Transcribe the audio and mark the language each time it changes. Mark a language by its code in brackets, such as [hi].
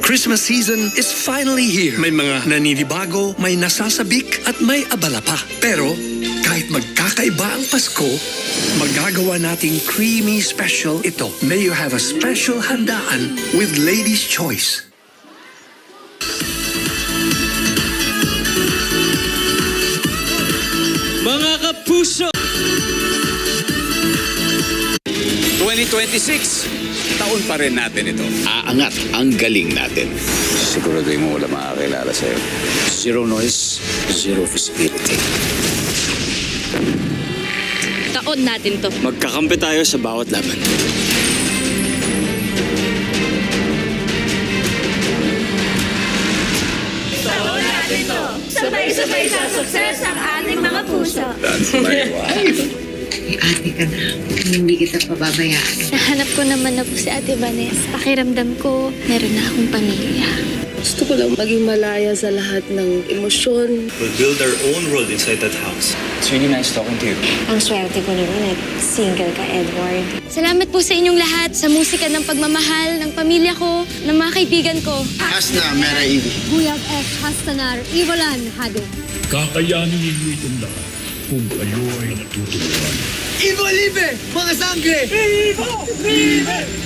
[en] Christmas season is finally here. [tl] May mga naninibago, may nasasabik at may abala pa. Pero kahit magkakaiba ang Pasko, magagawa nating [en] creamy special [tl] ito. [en] May you have a special handaan with Lady's Choice. [tl] Mga kapuso! 2026, taon pa rin natin ito. Aangat ang galing natin. Siguraduhin mo wala makakilala sa'yo. [en] Zero noise, zero visibility. [tl] Taon natin to. Magkakampi tayo sa bawat laban. Taon natin to. Sabay-sabay sa sukses ang ating mga puso. [en] That's my wife. [tl] May ate ka na. Hindi kita pababayaan. Nahanap ko naman na po si Ate Vanessa. Pakiramdam ko, meron na akong pamilya. Gusto ko lang maging malaya sa lahat ng emosyon. [en] We'll build our own world inside that house. It's really nice talking to you. [tl] Ang swerte ko naman at single ka, Edward. Salamat po sa inyong lahat, sa musika ng pagmamahal, ng pamilya ko, ng mga kaibigan ko. Asna, Mera Ibi. Buyag F. Hastanar, Ivolan, Hado. Kakayanin ninyo itong lahat. kung kayo ay natutulungan. Ivo Libre, mga sangre! Ivo Libre!